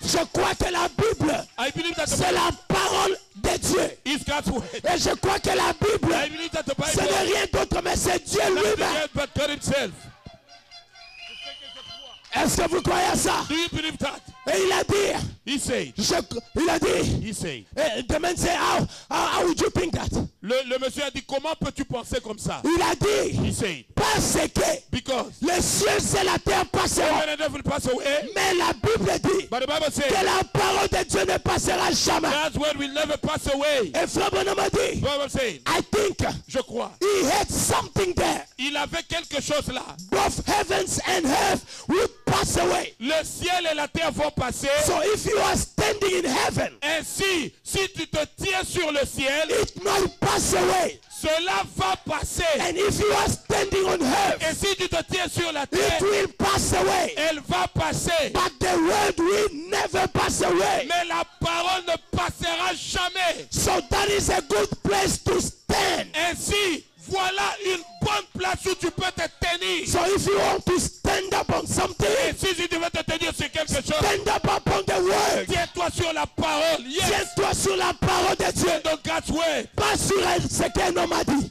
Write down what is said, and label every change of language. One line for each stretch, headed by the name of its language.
French: Je crois que la Bible,
English: I believe that the
French: c'est
English: Bible
French: la parole de Dieu.
English: is God's word.
French: Et je crois que la Bible,
English: I believe that the
French: ce
English: Bible
French: n'est rien d'autre, mais c'est Dieu
English: is nothing
French: lui-même.
English: else but God himself.
French: Est-ce que vous croyez à ça?
English: Do you believe that?
French: Et il a dit,
English: He said.
French: il a dit,
English: He said. the man said, how would you think that?
French: Le monsieur a dit, comment peux-tu penser comme ça? Il a dit,
English: He said.
French: parce que
English: Because
French: les cieux et la terre passeront.
English: heaven and earth will pass away,
French: Mais la Bible dit
English: but the Bible
French: que
English: says
French: la parole de Dieu ne passera jamais.
English: God's word will never pass away.
French: Et Frère Bonhomme a dit,
English: The Bible says, I think
French: je crois.
English: he had something there.
French: Il avait quelque chose là.
English: Both heavens and earth will pass away.
French: Le ciel et la terre vont passer.
English: So if you are standing in heaven,
French: Ainsi, si tu te tiens sur le ciel,
English: it might pass away.
French: cela va passer.
English: And if you are standing on
French: Et
English: earth,
French: si tu te tiens sur la
English: it
French: terre,
English: will pass away.
French: elle va passer.
English: But the word will never pass away.
French: Mais la parole ne passera jamais.
English: So that is a good place to stand.
French: Ainsi, voilà une bonne place où tu peux te tenir.
English: So if you want to stand up on something,
French: Et si tu veux te tenir sur quelque chose,
English: stand up upon the word.
French: tiens-toi sur la parole.
English: Yes.
French: Tiens-toi sur la parole de Dieu. Donc
English: God's word.
French: Pas sur ce qu'un homme a dit.